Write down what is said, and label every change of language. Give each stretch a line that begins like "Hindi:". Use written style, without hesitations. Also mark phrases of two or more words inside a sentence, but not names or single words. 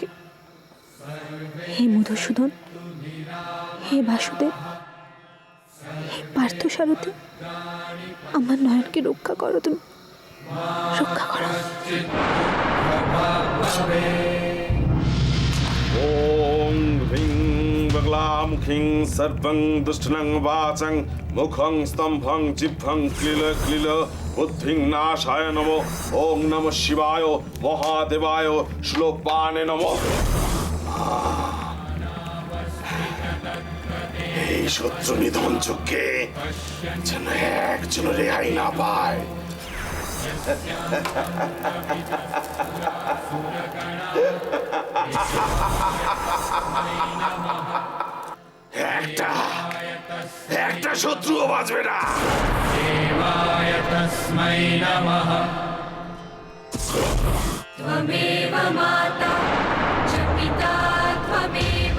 Bangla: হে মধুসূদন, হে বাসুদেব, হে পার্থসারথী, আমার নয়নকে রক্ষা করো তুমি, রক্ষা করো।
Sanskrit: ॐ ह्रीं बगलामुखीं सर्वं दुष्टनं वाचं मुखं स्तम्भं जिह्वं क्लील क्लील बुद्धिं नाशाय नमो ॐ नमः शिवाय महादेवाय श्लोकपाने नमो
Bangla: এই শত্রু নিধন যজ্ঞে যেন একজন রেহাই না পায়। একটা একটা শত্রুও বাঁচবে না।
Sanskrit: देवाय तस्मै नमः त्वमेव माता च पिता त्वमेव